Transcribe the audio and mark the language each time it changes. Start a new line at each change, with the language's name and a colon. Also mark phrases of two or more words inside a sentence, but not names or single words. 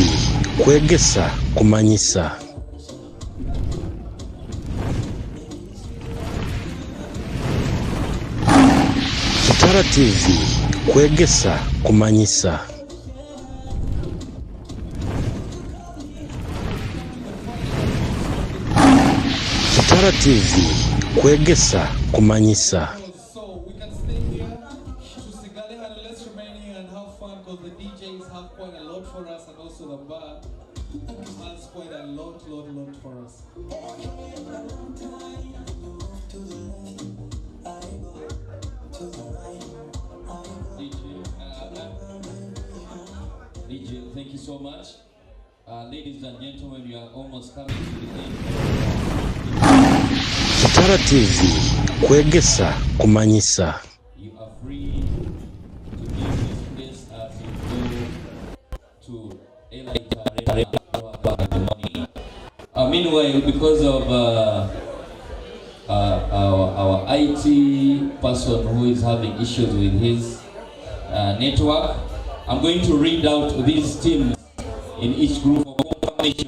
Nyankole: Kwegesa kumanyisa. Taratibu. Kwegesa kumanyisa. Taratibu. Kwegesa kumanyisa.
English: So we can stay here to Sigale and let's remain here and have fun because the DJs have quite a lot for us and also the bar has quite a lot for us. DJ, thank you so much. Ladies and gentlemen, we are almost coming to the end.
Nyankole: Taratibu. Kwegesa kumanyisa.
English: You are free to leave this place as you go to Elite Arena. Meanwhile, because of our IT person who is having issues with his network, I'm going to read out these teams in each group for confirmation.